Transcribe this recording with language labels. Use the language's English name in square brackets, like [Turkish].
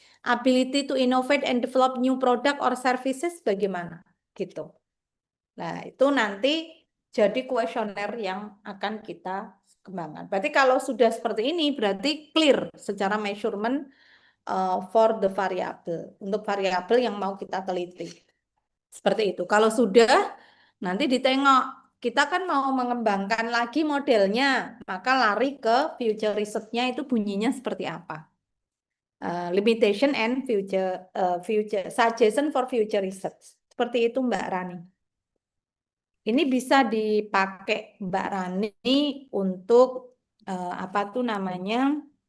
[English] Ability to innovate and develop new product or services [Indonesian] bagaimana? Gitu. Nah, itu nanti jadi kuesioner yang akan kita kembangkan. Berarti kalau sudah seperti ini, berarti clear secara [English] measurement for the variable. [Indonesian] Untuk variabel yang mau kita teliti. Seperti itu. Kalau sudah, nanti ditengok. Kita kan mau mengembangkan lagi modelnya, maka lari ke future research-nya itu bunyinya seperti apa. [English] Limitation and future suggestion for future research. [Indonesian] Seperti itu Mbak Rani. Ini bisa dipakai Mbak Rani untuk apa tuh namanya?